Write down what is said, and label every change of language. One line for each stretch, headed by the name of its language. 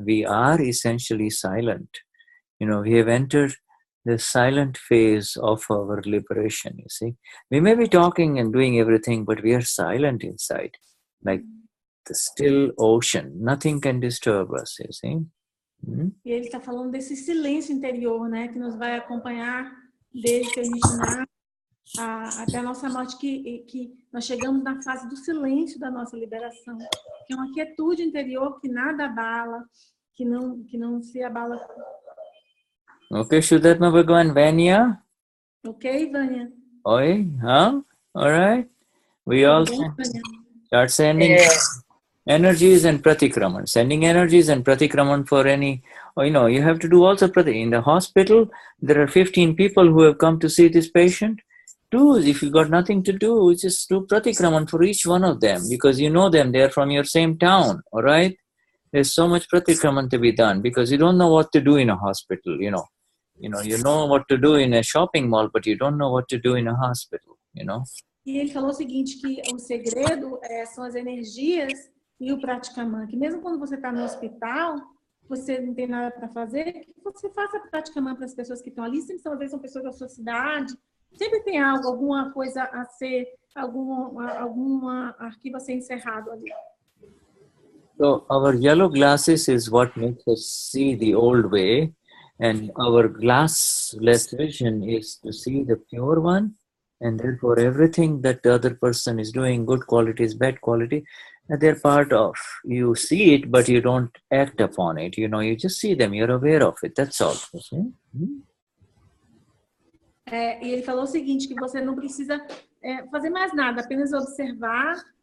English: We are essentially silent. We have entered the silent phase of our liberation, you see. We may be talking and doing everything, but we are silent inside, like the still ocean. Nothing can disturb us, you see.
Portuguese: E ele está falando desse silêncio interior, né, que nos vai acompanhar desde que a gente nasce até a nossa morte, que nós chegamos na fase do silêncio da nossa liberação, que é uma quietude interior que nada abala, que não se abala.
English: Okay, Shuddhatma Bhagavan, Vanya? Ok, Vanya? Oi, huh? All right. We all start sending energies and pratikraman. Sending energies and pratikraman for any, you have to do also prati. In the hospital, there are 15 people who have come to see this patient. If you got nothing to do, just do pratikraman for each one of them, because you know them, they are from your same town, all right? There's so much pratikraman to be done, because you don't know what to do in a hospital, you know what to do in a shopping mall, but you don't know what to do in a hospital,
Portuguese: E ele falou o seguinte, que o segredo são as energias e o pratikraman, que mesmo quando você está no hospital, você não tem nada para fazer, que você faça pratikraman para as pessoas que estão ali, sempre às vezes são pessoas da sua cidade, sempre tem alguma coisa a ser, algum arquivo a ser encerrado ali.
English: So our yellow glasses is what makes us see the old way, and our glassless vision is to see the pure one, and therefore everything that the other person is doing, good qualities, bad quality, they're part of. You see it, but you don't act upon it. You just see them, you're aware of it, that's all.
Portuguese: E ele falou o seguinte, que você não precisa fazer mais nada, apenas observar.